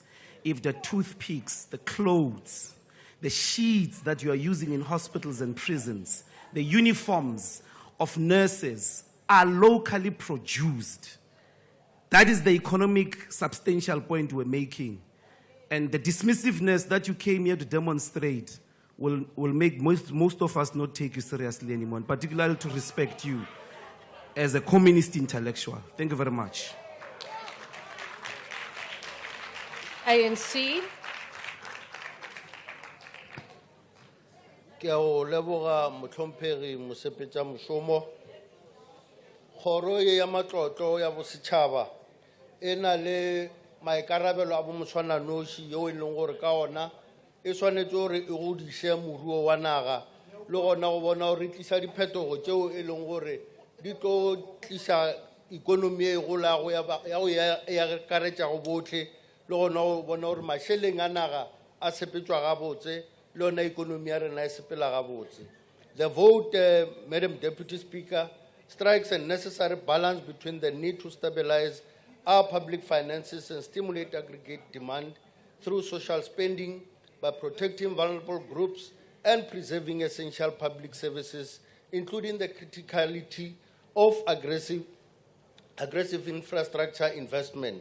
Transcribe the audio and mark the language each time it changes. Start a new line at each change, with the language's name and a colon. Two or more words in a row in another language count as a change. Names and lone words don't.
English: If the toothpicks, the clothes, the sheets that you are using in hospitals and prisons, the uniforms of nurses are locally produced, that is the economic substantial point we're making. And the dismissiveness that you came here to demonstrate will make most of us not take you seriously anymore, and particularly to respect you as a communist intellectual. Thank you very much. ANC.
Northern Sotho: Ke o leboga motlhomphegi mosepetša mošomo. Kgoro ya matlotlo ya bosetšhaba e na le maikarabelo a bomotshwananoši yeo e leng gore ka ona e swanetše gore e godiše moruo wa naga le gona go bona gore e tlisa diphetogo tšeo e leng gore di tlo tlisa ikonomi e golago ya go akaretša go botlhe le gona go bona gore mašeleng a naga a sepetšwa gabotse le yona ikonomi ya rena e sepela gabotse.
English: The vote, Madam Deputy Speaker, strikes a necessary balance between the need to stabilize our public finances and stimulate aggregate demand through social spending by protecting vulnerable groups and preserving essential public services including the criticality of aggressive infrastructure investment.